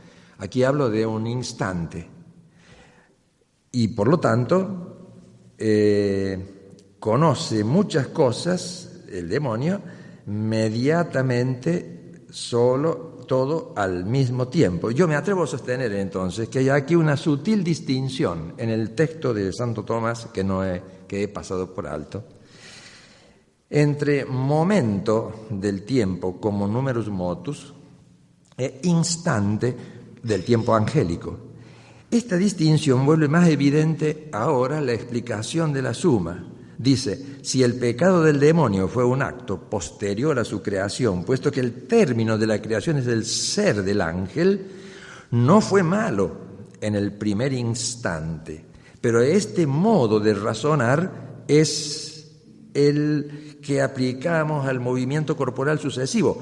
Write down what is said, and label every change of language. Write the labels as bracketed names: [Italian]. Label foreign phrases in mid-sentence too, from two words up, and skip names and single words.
[Spanish] Aquí hablo de un instante y por lo tanto conoce muchas cosas el demonio inmediatamente, solo, todo al mismo tiempo. Yo me atrevo a sostener entonces que hay aquí una sutil distinción en el texto de Santo Tomás que he pasado por alto entre momento del tiempo como [Latin] numerus motus [Spanish] e instante del tiempo angélico. Esta distinción vuelve más evidente ahora la explicación de la Suma. Dice, si el pecado del demonio fue un acto posterior a su creación, puesto que el término de la creación es el ser del ángel, no fue malo en el primer instante, pero este modo de razonar es el que aplicamos al movimiento corporal sucesivo.